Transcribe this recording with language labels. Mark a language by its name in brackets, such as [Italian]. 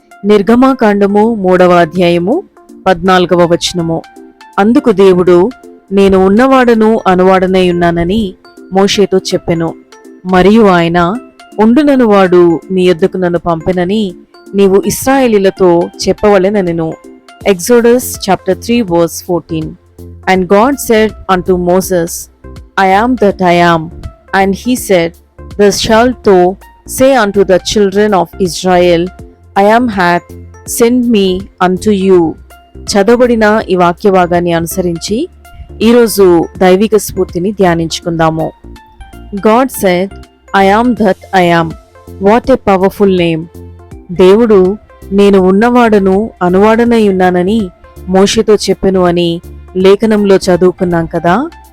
[Telugu] నిర్గమాకాండము 3వ అధ్యాయము 14వ వచనము. అందుకు దేవుడు, నేను ఉన్నవాడను అనువాడనై ఉన్నానని మోషేతో చెప్పెను. మరియు ఆయన, ఉండుననువాడు మీ యొద్దకు నన్ను పంపెనని నీవు ఇశ్రాయేలీలతో చెప్పవలెనెను. [English] Exodus chapter 3 verse 14. And God said unto Moses, I am that I am. And he said, Thus shalt thou say unto the children of Israel, I am hath sent me unto you. [Telugu] చదవబడిన ఈ వాక్య భాగాన్ని అనుసరించి ఈరోజు దైవిక స్ఫూర్తిని ధ్యానించుకుందాము. [English] God said, I am that I am. What a powerful name. [Telugu] దేవుడు, నేను ఉన్నవాడను అనువాడనై ఉన్నానని మోషేతో చెప్పెను అని లేఖనంలో చదువుకున్నాం కదా.